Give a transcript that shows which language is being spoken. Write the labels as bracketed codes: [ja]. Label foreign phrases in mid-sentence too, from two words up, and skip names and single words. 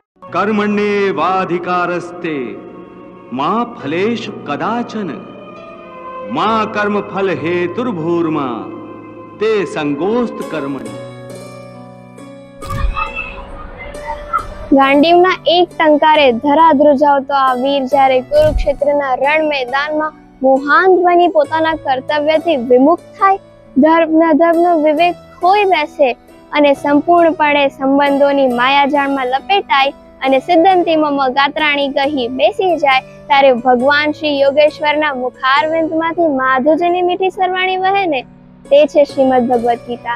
[sa] कर्मण्येवाधिकारस्ते मां फलेषु कदाचन मां कर्म फल हेतुर्भूर्मा ते संगोस्त कर्मणि। [gu] ગાંડીવના એક ટંકારે ધરા ધ્રુજાવતો આ વીર જ્યારે કુરુક્ષેત્રના રણ મેદાનમાં મોહાંત બની પોતાના કર્તવ્યથી વિમુખ થાય, ધર્મનો વિવેક ખોઈ બેસે અને સંપૂર્ણપણે સંબંધોની માયાજાળમાં લપેટાય અને સિદ્ધંતીમાં ગાત્રાણી કહી બેસી જાય, ત્યારે ભગવાન શ્રી યોગેશ્વરના મુખારવિંદમાંથી માધુજીની મીઠી સરવાણી વહે ને, તે છે શ્રીમદ ભગવદ્ ગીતા.